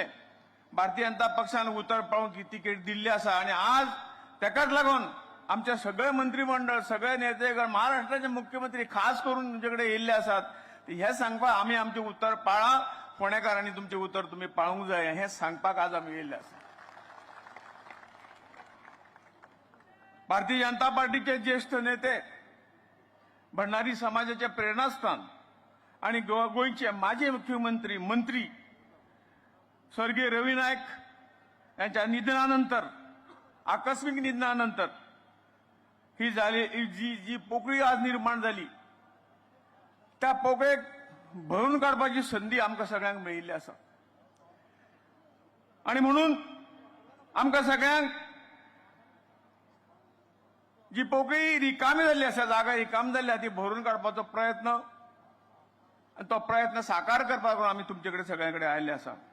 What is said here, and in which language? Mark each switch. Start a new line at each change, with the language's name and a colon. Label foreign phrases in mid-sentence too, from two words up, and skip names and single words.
Konkani: भारतीय जनता पक्षान उतर पाळून ही तिकीट दिल्ली आसा आणि आज तेकाच लागून आमचे सगळे मंत्रिमंडळ, सगळे नेतेगण, महाराष्ट्राचे मुख्यमंत्री खास करून तुमच्याकडे येयल्ले आसात. हे सांगपाक आम्ही आमचे उतर पाळा, फोंडेकारांनी तुमचे उतर तुम्ही पाळूंक जाय हे सांगपाक आज आम्ही येयल्ले आसा. भारतीय जनता पार्टीचे ज्येष्ठ नेते, भंडारी समाजाचे प्रेरणास्थान आणि गोयचे माजी मुख्यमंत्री, मंत्री स्वर्गीय रवी नाईक यांच्या निधनानंतर, आकस्मिक निधनानंतर ही झाली जी पोकळी आज निर्माण झाली, त्या पोकळेक भरून काढपाची संधी आमकां सगळ्यांक मेळिल्ली आसा. आणि म्हणून आमकां सगळ्यांक जी पोकळी रिकामी जाल्ली आसा, जागा रिकामी जाल्ली आसा, ती भरून काडपाचो प्रयत्न आणि तो प्रयत्न साकार करपाक आमी तुमचे कडेन सगळ्यां कडेन आयिल्ले आसा.